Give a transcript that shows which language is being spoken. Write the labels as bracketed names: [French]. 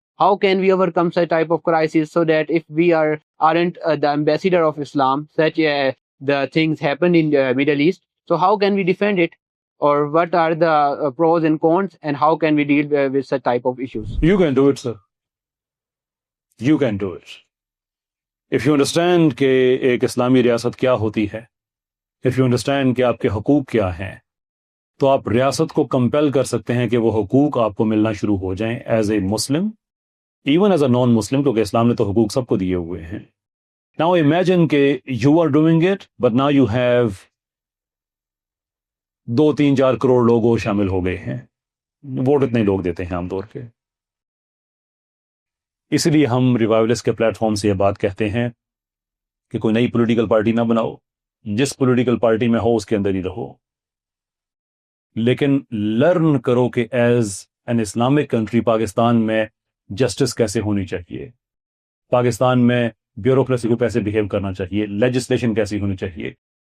[English] How can we overcome such type of crisis, so that if we aren't the ambassador of Islam, such the things happen in the Middle East, so how can we defend it, or what are the pros and cons, and how can we deal with such type of issues? You can do it, sir. You can do it. If you understand [Urdu] کہ ایک اسلامی ریاست کیا ہوتی ہے, if you understand کہ آپ کے حقوق کیا ہیں, تو آپ ریاست کو کمپیل کر سکتے ہیں کہ وہ حقوق آپ کو ملنا شروع ہو جائیں [English] as a Muslim, even as a non Muslim, [Urdu] کیونکہ اسلام نے تو حقوق سب کو دیے ہوئے ہیں. [English] Now imagine کہ you are doing it, but now you have 2-3-4 [Urdu] crore لوگ وہ شامل ہو گئے ہیں. ووٹ اتنے لوگ دیتے ہیں عام طور پہ. اس لیے ہم ریوائولسٹ کے پلیٹ فارم سے یہ بات کہتے ہیں کہ کوئی نئی پولیٹیکل پارٹی نہ بناؤ, جس پولیٹیکل پارٹی میں ہو اس کے اندر ہی رہو, لیکن لرن کرو کہ [English] as an Islamic country [Urdu] Pakistan میں جسٹس کیسے ہونی چاہیے, پاکستان میں بیوروکریسی کو کیسے بہیو کرنا چاہیے, لیجسلیشن کیسی ہونی چاہیے.